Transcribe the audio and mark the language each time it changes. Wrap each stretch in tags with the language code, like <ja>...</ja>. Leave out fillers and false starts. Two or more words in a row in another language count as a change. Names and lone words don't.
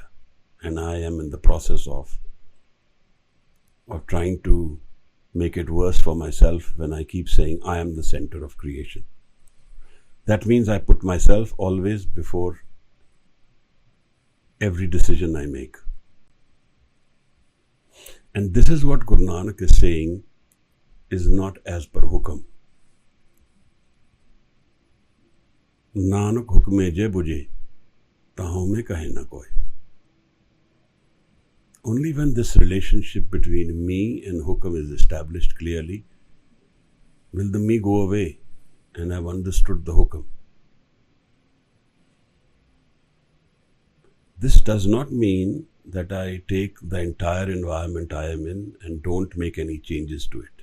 <en>And I am in the process of trying to make it worse for myself when I keep saying I am the center of creation. That means I put myself always before every decision I make. And this is what Guru Nanak is saying is not as per hukam.</en> <pa>ਨਾਨਕ ਹੁਕਮੈ ਜੇ ਬੁਝੈ ਤ ਹਉਮੈ ਕਹੈ ਨ ਕੋਇ.</pa> <en>Only when this relationship between me and hukam is established clearly will the me go away and I've understood the hukam. This does not mean that I take the entire environment I am in and don't make any changes to it.</en>